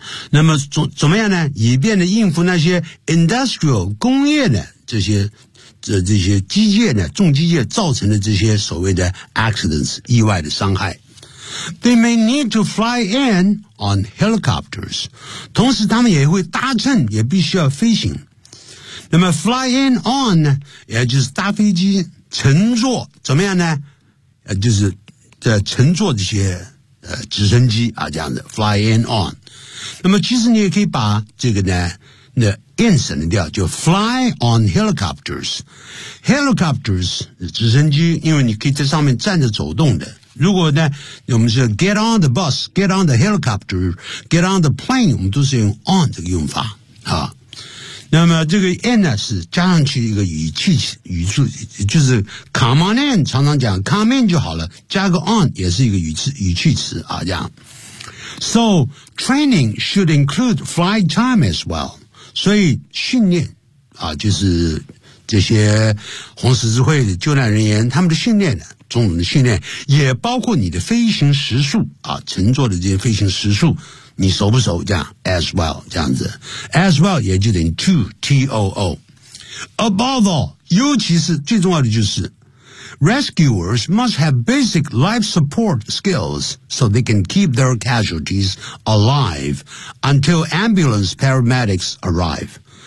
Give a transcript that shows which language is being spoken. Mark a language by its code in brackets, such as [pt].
[zh] 那么怎么样呢，以便的应付那些 industrial, 工业的这些机械呢，重机械造成的这些所谓的 accidents, 意外的伤害。 [en] They may need to fly in on helicopters. [zh] 同时他们也会搭乘，也必须要飞行。那么 [en] fly in on [zh] 呢，也就是搭飞机乘坐，怎么样呢，就是乘坐这些直升机啊，这样的 fly in on。那么其实你也可以把这个呢那 in 省掉，就 [en] fly on helicopters。 [zh] Helicopters, 直升机，因为你可以在上面站着走动的。如果呢我们是 [en] get on the bus, get on the helicopter, get on the plane, [zh] 我们都是用 on 这个用法。那么这个 in 呢是加上去一个语助，就是 [en] come on in, [zh] 常常讲 come in 就好了，加个 on 也是一个语气词啊，这样。 [en] So, training should include flight time as well. [zh] 所以训练啊，就是这些红十字会的救难人员他们的训练呢，中文的训练也包括你的飞行时速啊，乘坐的这些飞行时速你熟不熟，这样 as well, 这样子。 [en] as well 也就等于 to, T-O-O。Above all, [zh] 尤其是最重要的就是 [en] rescuers must have basic life support skills so they can keep their casualties alive until ambulance paramedics arrive.